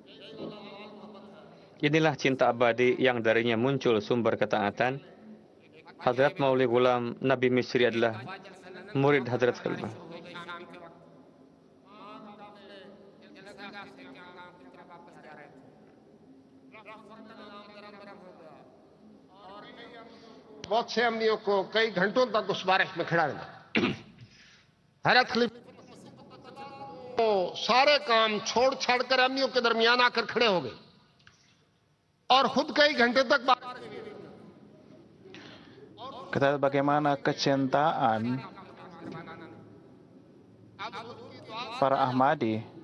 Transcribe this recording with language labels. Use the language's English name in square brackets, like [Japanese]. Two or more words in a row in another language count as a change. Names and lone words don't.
[Indonesian] Inilah cinta abadi yang darinya muncul sumber ketaatan Hadrat Mauli Ghulam Nabi Misri adalah murid Hadrat Khalifah. [Urdu] بہت سے عملیوں کو کئی گھنٹوں تک اس بارش میں کھڑا رہنا. حضرت خلیفہ تو سارے کام چھوڑ چھاڑ کر عملیوں کے درمیان آ کر کھڑے ہو گئے اور خود کئی گھنٹے تک [Indonesian] Kita lihat bagaimana kecintaan para Ahmadi.